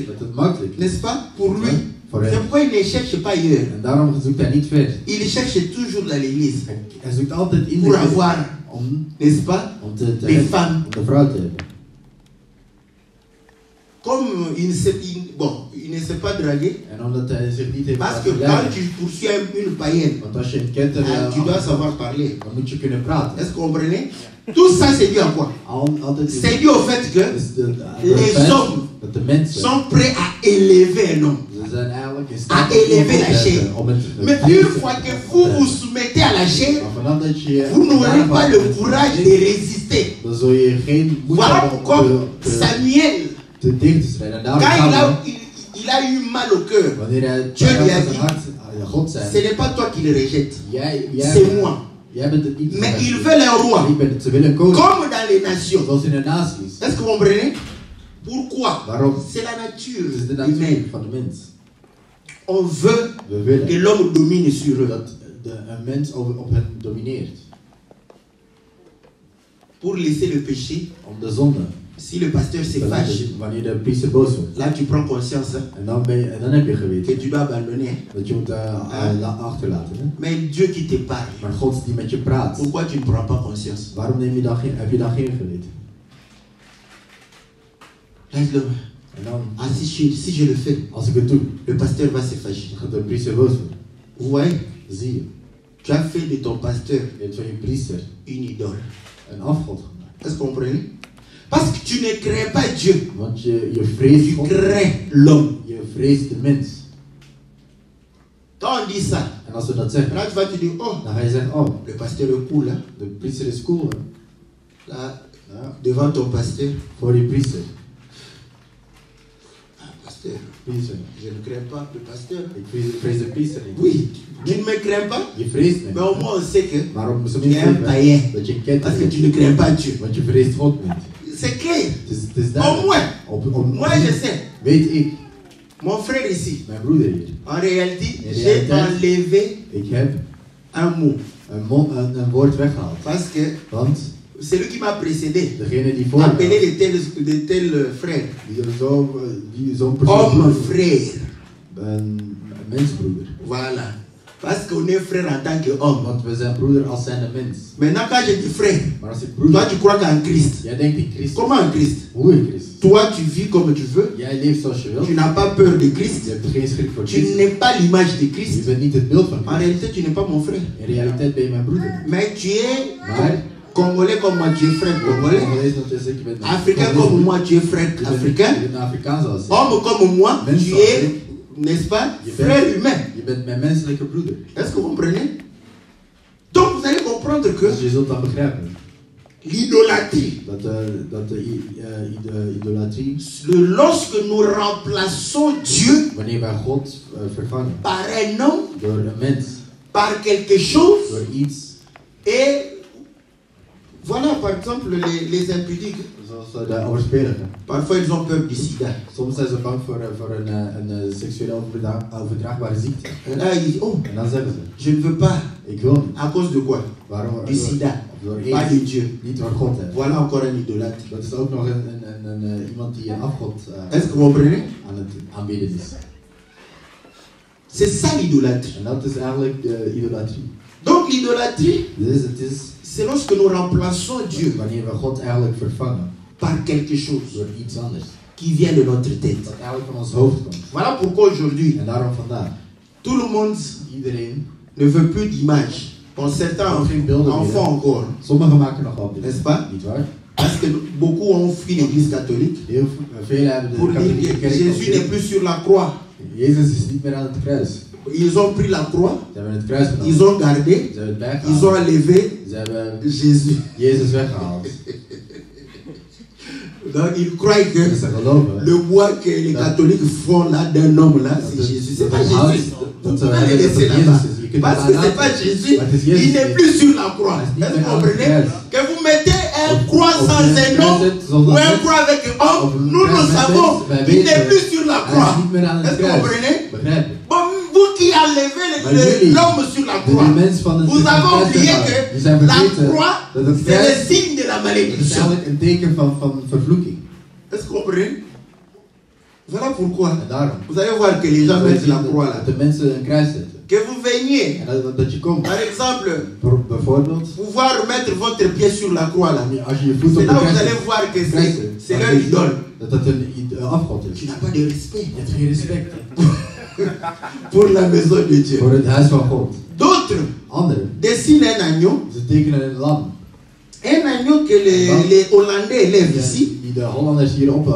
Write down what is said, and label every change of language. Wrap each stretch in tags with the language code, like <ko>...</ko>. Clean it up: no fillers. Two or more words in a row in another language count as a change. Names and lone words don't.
<nl>het makkelijk is.</nl> <fr>n'est-ce pas, pour lui.</fr> <nl>Voor</nl> <fr>C'est</fr> <nl>hem.</nl> <fr>pourquoi il ne cherche pas ailleurs.</fr> <nl>En daarom zoekt hij niet ver.</nl> <fr>Il cherche toujours dans l'église</fr> <nl>Hij zoekt altijd in de</nl> <fr>pour</fr> <nl>kerk</nl> <fr>avoir,</fr> <nl>om</nl> <fr>n'est-ce pas,</fr> <nl>te</nl> <fr>des</fr> <nl>hebben,</nl> <fr>femmes.</fr> <nl>om de vrouw te hebben.</nl> <fr>Comme il ne sait pas draguer,</fr> <nl>En omdat hij zich niet heeft</nl> <fr>parce que</fr> <nl>laten</nl> <fr>quand</fr> <nl>leiden.</nl> <fr>tu poursuis une païenne,</fr> <nl>Want als je een kenter</nl> <fr>tu dois savoir parler.</fr> <nl>dan moet je kunnen praten.</nl> <fr>Est-ce que vous comprenez? Tout ça, c'est dû à quoi?</fr> <nl>Altijd is</nl> <fr>C'est dû au fait que</fr> <nl>is de</nl> <fr>les</fr> <nl>feit</nl> <fr>hommes</fr> <nl>dat de mensen</nl> <fr>sont prêts à élever un homme.</fr> <nl>ze zijn eigenlijk in</nl> <fr>à</fr> <nl>staat</nl> <fr>élever la chair.</fr> <nl>om het</nl> <fr>Mais une fois que vous vous soumettez à la chair,</fr> <nl>Maar vanaf dat je</nl> <fr>vous n'aurez pas le courage de résister.</fr> <nl>dan zul je geen moed</nl> <fr>Voilà</fr> <nl>hebben om</nl> <fr>pourquoi Samuel,</fr> <nl>te tegen te strijden. En daarom</nl> <fr>quand Samuel, il a eu mal au cœur,</fr> <nl>wanneer hij</nl> <fr>Dieu lui a</fr> <nl>zijn</nl> <fr>dit,</fr> <nl>hart aan God</nl> <fr>ce</fr> <nl>zei,</nl> <fr>n'est pas toi qui le rejettes,</fr> <nl>jij</nl> <fr>c'est moi.</fr> <nl>Jij bent het niet.</nl> <fr>Mais ils veulent un roi,</fr> <nl>Ze willen een koning.</nl> <fr>comme dans les nations.</fr> <nl>Zoals in de naties.</nl> <fr>Est-ce que vous comprenez? Pourquoi?</fr> <nl>Waarom?</nl> <fr>C'est la</fr> <nl>Het</nl> <fr>nature</fr> <nl>is de</nl> <fr>humaine.</fr> <nl>natuur van de mens.</nl> <fr>On veut</fr> <nl>We willen</nl> <fr>que l'homme domine sur eux.</fr> <nl>dat een mens op hen domineert.</nl> <fr>Pour laisser le péché,</fr> <nl>Om de zonde.</nl> <fr>si le pasteur se fâche,</fr> <nl>Wanneer de priester boos wordt.</nl> <fr>là tu prends conscience hein,</fr> <nl>En dan heb je</nl> <fr>que</fr> <nl>geweten.</nl> <fr>tu dois abandonner. hein.</fr> <nl>Dat je moet achterlaten. Hè?</nl> <fr>Mais Dieu qui te parle,</fr> <nl>Maar God die met je praat.</nl> <fr>pourquoi tu ne prends pas conscience?</fr> <nl>Waarom heb je dan geen geweten?</nl> <fr>Laisse-le.</fr> <nl>En dan,</nl> <fr>Ah, si je le fais,</fr> <nl>als ik het doe,</nl> <fr>le pasteur va se fâcher.</fr> <nl>dan gaat de priester boos worden.</nl> <fr>Vous voyez,</fr> <nl>Zie je.</nl> <fr>tu as fait de ton pasteur</fr> <nl>Je hebt van je priester</nl> <fr>une idole.</fr> <nl>een afgod gemaakt.</nl> <fr>Est-ce que vous comprenez? Parce que tu ne crains pas Dieu,</fr> <nl>Want je vreest</nl> <fr>tu</fr> <nl>God.</nl> <fr>crains l'homme.</fr> <nl>Je vreest de mens.</nl> <fr>Quand on dit ça,</fr> <nl>En als we dat zeggen,</nl> <fr>là tu vas te dire, oh,</fr> <nl>dan ga je zeggen, oh,</nl> <fr>le pasteur est cool, hein?</fr> <nl>de priester is cool. Hè?</nl> <fr>Là,</fr> <nl>Ja,</nl> <fr>devant ton pasteur.</fr> <nl>voor je priester.</nl> <fr>Ah, pasteur,</fr> <nl>Priester.</nl> <fr>je ne crains pas le pasteur.</fr> <nl>Ik vrees de priester niet.</nl> <fr>Oui, tu ne me crains pas,</fr> <nl>Je vreest me.</nl> <fr>mais au moins on sait que</fr> <nl>Maar op zijn</nl> <fr>tu es un</fr> <nl>minst</nl> <fr>païen.</fr> <nl>dat je een kent</nl> <fr>Parce que tu ne crains pas Dieu.</fr> <nl>want je vreest God niet.</nl> <fr>C'est clair.</fr> <nl>Het is</nl> <fr>Au</fr> <nl>duidelijk.</nl> <fr>moins, moi je sais.</fr> <nl>Weet ik,</nl> <fr>Mon frère ici,</fr> <nl>mijn broeder hier,</nl> <fr>en réalité,</fr> <nl>In</nl> <fr>j'ai</fr> <nl>réalité,</nl> <fr>enlevé</fr> <nl>ik heb</nl> <fr>un mot.</fr> <nl>een woord weggehaald.</nl> <fr>Parce que</fr> <nl>Want</nl> <fr>celui qui m'a précédé</fr> <nl>degene die voor</nl> <fr>appelait</fr> <nl>me,</nl> <fr>de tels frères.</fr> <nl>die zo'n persoon</nl> <fr>Homme frère.</fr> <nl>een mensbroeder.</nl> <fr>Voilà. Parce qu'on est frère en tant qu'homme.</fr> <nl>Want we zijn broeder als zijn een mens.</nl> <fr>Maintenant, quand je dis frère,</fr> <nl>Maar als ik</nl> <fr>toi</fr> <nl>broeder,</nl> <fr>tu crois qu'en Christ.</fr> <nl>jij denkt in Christus.</nl> <fr>Comment en Christ?</fr> <nl>Hoe in Christus?</nl> <fr>Toi tu vis comme tu veux.</fr> <nl>Jij leeft zoals je wilt.</nl> <fr>Tu n'as pas peur de</fr> <nl>Je</nl> <fr>Christ.</fr> <nl>hebt geen schrik voor</nl> <fr>Tu</fr> <nl>Christus.</nl> <fr>n'es pas l'image de</fr> <nl>Je</nl> <fr>Christ.</fr> <nl>bent niet het beeld van</nl> <fr>En</fr> <nl>Christus.</nl> <fr>réalité, tu n'es pas mon frère.</fr> <nl>In realiteit ben je mijn broeder.</nl> <fr>Mais tu es</fr> <nl>Maar</nl> <fr>Congolais comme moi, tu es frère congolais.</fr> <nl>Congolese, dat is ik ben</nl> <fr>Africain comme moi, tu es frère africain.</fr> <nl>Je bent een Afrikaan zoals ik.</nl> <fr>Homme comme moi,</fr> <nl>Mens</nl> <fr>tu</fr> <nl>zoals</nl> <fr>es,</fr> <nl>ik.</nl> <fr>n'est-ce pas,</fr> <nl>Je</nl> <fr>frère</fr> <nl>bent,</nl> <fr>humain.</fr> <nl>je bent mijn menselijke broeder.</nl> <fr>Est-ce que vous comprenez? Donc vous allez comprendre que</fr> <nl>Dus je zult dan begrijpen.</nl> <fr>l'idolâtrie.</fr> <nl>Idolatrie.</nl> <fr>Lorsque nous remplaçons Dieu</fr> <nl>Wanneer wij God vervangen.</nl> <fr>par un homme,</fr> <nl>Door een mens.</nl> <fr>par quelque chose,</fr> <nl>Door iets.</nl> <fr>et voilà par exemple les impudiques.</fr> <nl>Zoals de overspeligen.</nl> <fr>Parfois ils ont peur du sida.</fr> <nl>Soms zijn ze bang voor een seksueel overdraagbare ziekte.</nl> <fr>Et là ils disent, oh,</fr> <nl>En dan zeggen ze,</nl> <fr>je ne veux pas.</fr> <nl>ik wil niet.</nl> <fr>À cause de quoi?</fr> <nl>Waarom?</nl> <fr>Du sida,</fr> <nl>Door</nl> <fr>pas de</fr> <nl>AIDS.</nl> <fr>Dieu.</fr> <nl>Niet door God. Hè.</nl> <fr>Voilà encore un idolâtre.</fr> <nl>Dat is ook nog iemand die een afgod</nl> <fr>Est-ce que vous comprenez?</fr> <nl>aan het aanbidden is.</nl> <fr>C'est ça l'idolâtrie.</fr> <nl>En dat is eigenlijk de idolatrie.</nl> <fr>Donc l'idolâtrie,</fr> <nl>Dus het is</nl> <fr>c'est lorsque nous remplaçons Dieu</fr> <nl>wanneer we God eigenlijk vervangen</nl> <fr>par quelque chose</fr> <nl>door iets anders.</nl> <fr>qui vient de notre tête.</fr> <nl>Dat eigenlijk van ons hoofd komt.</nl> <fr>Voilà pourquoi aujourd'hui,</fr> <nl>En daarom vandaag.</nl> <fr>tout le monde</fr> <nl>Iedereen.</nl> <fr>ne veut plus d'image. Bon, certains en font encore,</fr> <nl>Sommigen maken nog wel</nl> <fr>n'est-ce pas?</fr> <nl>Niet waar?</nl> <fr>Parce que beaucoup ont fui l'église catholique</fr> <nl>Veel hebben</nl> <fr>pour</fr> <nl>de</nl> <fr>dire</fr> <nl>katholieke</nl> <fr>que</fr> <nl>kerk</nl> <fr>Jésus n'est plus sur la croix.</fr> <nl>Jezus is niet meer aan het kruis.</nl> <fr>Ils ont pris la croix,</fr> <nl>Ze hebben het kruis genomen.</nl> <fr>ils ont gardé,</fr> <nl>Ze hebben het bijgehaald.</nl> <fr>ils ont enlevé</fr> <nl>Ze hebben</nl> <fr>Jésus.</fr> <nl>Jezus weggehaald.</nl> <fr>Donc ils croient que</fr> <nl>Dus ze geloven</nl> <fr>le bois que les catholiques font là d'un homme là, c'est Jésus. C'est pas Jésus. Vous</fr> <nl>Dat ze</nl> <fr>pouvez le</fr> <nl>hebben dat</nl> <fr>laisser</fr> <nl>het</nl> <fr>là-bas.</fr> <nl>Jezus is. Je kunt</nl> <fr>Parce</fr> <nl>het</nl> <fr>que c'est pas</fr> <nl>aanraken.</nl> <fr>Jésus,</fr> <nl>Maar het is Jezus</nl> <fr>il n'est</fr> <nl>niet.</nl> <fr>plus sur la croix.</fr> <nl>Hij is niet</nl> <fr>Est-ce</fr> <nl>meer</nl> <fr>que vous</fr> <nl>aan het</nl> <fr>comprenez?</fr> <nl>kruis.</nl> <fr>Que vous mettez un croix</fr> <nl>Of</nl> <fr>sans</fr> <nl>je</nl> <fr>un</fr> <nl>een</nl> <fr>nom</fr> <nl>kruis zet zonder</nl> <fr>ou un</fr> <nl>mens,</nl> <fr>croix avec un</fr> <nl>of</nl> <fr>homme,</fr> <nl>een</nl> <fr>nous</fr> <nl>kruis</nl> <fr>nous</fr> <nl>met</nl> <fr>savons,</fr> <nl>mens, wij</nl> <fr>il n'est</fr> <nl>weten,</nl> <fr>plus sur la</fr> <nl>Hij</nl> <fr>croix.</fr> <nl>is niet meer aan het</nl> <fr>Est-ce que vous</fr> <nl>kruis.</nl> <fr>comprenez?</fr> <nl>Begrijp je?</nl> <fr>Bon, vous qui enlevez</fr> <nl>Maar jullie,</nl> <fr>l'homme sur la</fr> <nl>de</nl> <fr>croix,</fr> <nl>mens van het</nl> <fr>vous avez</fr> <nl>kruis</nl> <fr>oublié</fr> <nl>weggehaald. Die</nl> <fr>que</fr> <nl>zijn</nl> <fr>la</fr> <nl>vergeten</nl> <fr>croix,</fr> <nl>dat het</nl> <fr>c'est le</fr> <nl>kruis,</nl> <fr>signe de la</fr> <nl>dat is</nl> <fr>malédiction.</fr> <nl>eigenlijk een teken van vervloeking.</nl> <fr>Est-ce que vous comprenez? Voilà pourquoi.</fr> <nl>En daarom.</nl> <fr>Vous allez voir que les gens mettent la croix là.</fr> <nl>Dat de mensen een kruis zetten.</nl> <fr>Que vous veniez,</fr> <nl>En dat je komt.</nl> <fr>par exemple,</fr> <nl>Bijvoorbeeld,</nl> <fr>pouvoir mettre votre pied sur la croix là.</fr> <nl>als je je voet</nl> <fr>C'est</fr> <nl>op de</nl> <fr>là où vous</fr> <nl>kruis</nl> <fr>allez</fr> <nl>zet,</nl> <fr>voir que</fr> <nl>kruis</nl> <fr>c'est</fr> <nl>zet,</nl> <fr>leur</fr> <nl>dan weet je</nl> <fr>idole.</fr> <nl>dat dat een afgod is.</nl> <fr>Tu n'as pas de respect</fr> <nl>Je hebt geen respect</nl> <fr>pour la maison de Dieu.</fr> <nl>voor het huis van God.</nl> <fr>D'autres</fr> <nl>Anderen,</nl> <fr>dessinent un agneau,</fr> <nl>ze tekenen een lam.</nl> <fr>un agneau que les Hollandais élèvent ici.</fr> <nl>Die de Hollanders hier op.</nl>